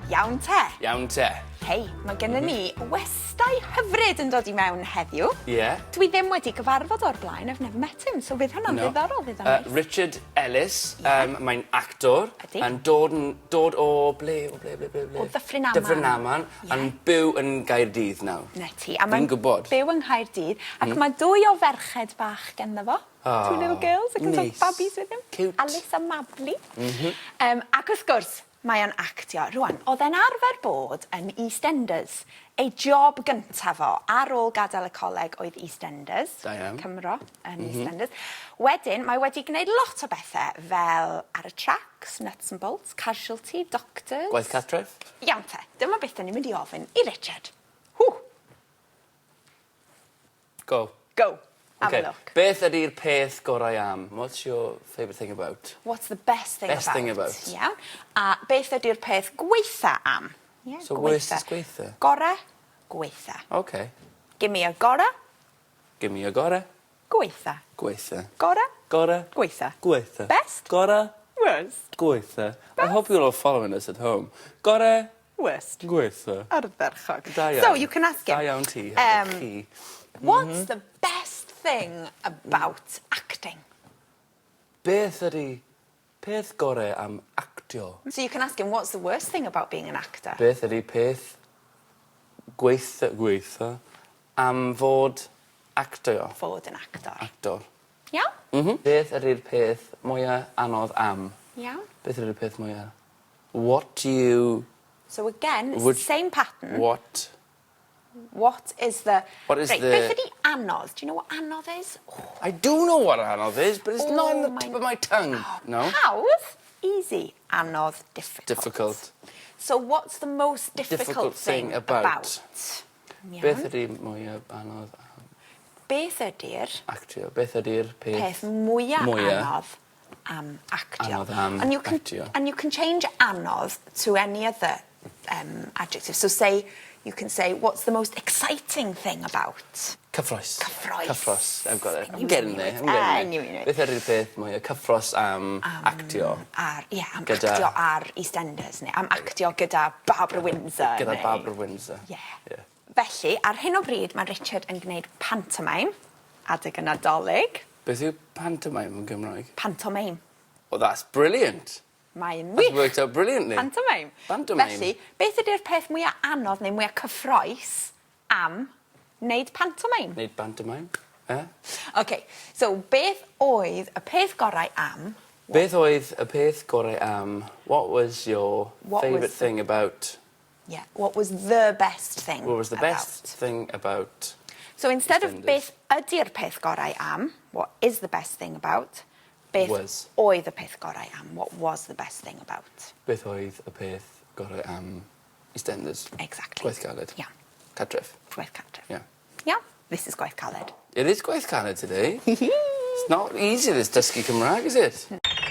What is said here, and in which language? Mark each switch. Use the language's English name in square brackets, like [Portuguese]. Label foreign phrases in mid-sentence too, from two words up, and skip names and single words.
[Welsh] Iawn te? Iawn te. Hei, mae gennym ni westau hyfryd yn dod i mewn heddiw. Ie. Dwi ddim wedi gyfarfod o'r blaen, [English] I've never met him, [Welsh] so fydd hwnna'n ddiddorol, fydd hwnna'n neis. Richard Elis, mae'n actor, Ydi. yn dod o ble? O Ddyffryn Aman. Dyffryn Aman, yn byw yn Gaerdydd nawr. Na ti, a Fi'n mae'n gwybod. byw yng Nghaerdydd, ac mae dwy o ferched bach ganddo fo. [English] Two little girls, [Welsh] ac yn neis. [English] babies with him. Cute. [Welsh] Alice a Mabli. Ac wrth gwrs, mae o'n actio. Rwan, oedd e'n arfer bod yn EastEnders. Ei job gyntaf fo, ar ôl gadael y coleg oedd EastEnders. Da iawn. Cymro yn EastEnders. Wedyn, mae wedi gwneud lot o bethau fel ar y tracks, [English] nuts and bolts, [Welsh] casualty, doctors. Gwaith cartref? Iawn te, dyma beth ni'n mynd i ofyn i Richard. Hw! [English] Go. Go. Have Okay. a look. [Welsh] Beth ydy'r peth gorau am? [English] What's your favourite thing about? What's the best thing Best about? thing about. [Welsh] Iawn. A beth ydy'r peth gweitha am? [English] Yeah, So worst is gweitha? [Welsh] Gore, gweitha. [English] Okay. Give me a gore, Give me a gore. [Welsh] gweitha. Gweitha. Gore, Gore. gweitha. Gweitha. [English] Best? [Welsh] Gore. [English] Worst. [Welsh] Gweitha. [English] I hope you're all following us at home. [Welsh] Gore. [English] Worst. [Welsh] Gweitha. Ardderchog. Da iawn. [English] So, you can ask him. [Welsh] Da iawn ti. Chi. [English] What's the best thing about acting? [Welsh] Beth ydy peth gorau am actio? [English] So you can ask him, what's the worst thing about being an actor? [Welsh] Beth ydy peth gweitha am fod actio? Fod yn actor. Actor. Iawn? Beth ydy'r peth mwyaf anodd am? Iawn. Beth ydy'r peth mwyaf? [English] What do you... So again, it's Would- the same pattern. What? What is the... What is right, the- [Welsh] Beth ydi anodd? [English] Do you know what anodd is? Oh, I do know what anodd is, but it's not on the my- tip of my tongue. No? [Welsh] hawdd, easy, anodd, [English] difficult. Difficult. So what's the most difficult thing about? [Welsh] Iawn. Beth ydy mwyaf anodd am Beth ydi'r actio? Beth ydy'r peth... peth mwyaf Mwya. anodd am actio? Anodd am [English] and you can, [Welsh] actio. [English] And you can change anodd to any other adjective. So say, you can say, what's the most exciting thing about? [Welsh] Cyffros. Cyffros. [English] Cyffros. I've got it. I I'm knew getting you there. knew I'm it. getting I there. knew you knew it. [Welsh] Beth ydy'r peth mwyaf cyffros am actio? Am Gyda- actio ar EastEnders, neu am actio gyda Barbara Windsor. Gyda neu- Barbara Windsor. [English] Yeah. [Welsh] Felly, ar hyn o bryd, mae Richard yn gwneud pantomime, adeg y Nadolig. Beth yw pantomime yn Gymraeg? Pantomime. [English] Oh, that's brilliant. [Welsh] Mae'n [English] That's [Welsh] wych. [English] worked out brilliantly. Pantomime. Pantomime. [Welsh] Felly, beth ydy'r peth mwyaf anodd neu mwyaf cyffroes am wneud pantomime? Neud pantomime. Eh? [English] OK, so [Welsh] beth oedd y peth gorau am... Beth oedd y peth gorau am... [English] What was your What favourite was- thing about... Yeah, what was the best thing What was the about? best thing about... So instead of EastEnders? [Welsh] beth ydy'r peth gorau am, [English] what is the best thing about, beth Was. [Welsh] oedd y peth gorau am, [English] what was the best thing about. [Welsh] Beth oedd y peth gorau am EastEnders? [English] Exactly. [Welsh] Gwaith caled. [English] Yeah, [Welsh] Cadref. gwaith cartref. [English] Yeah. Yeah, this is [Welsh] gwaith caled. [English] It is [Welsh] gwaith caled [English] today. It's not easy, this [Welsh] dysgu Cymraeg, [English] is it?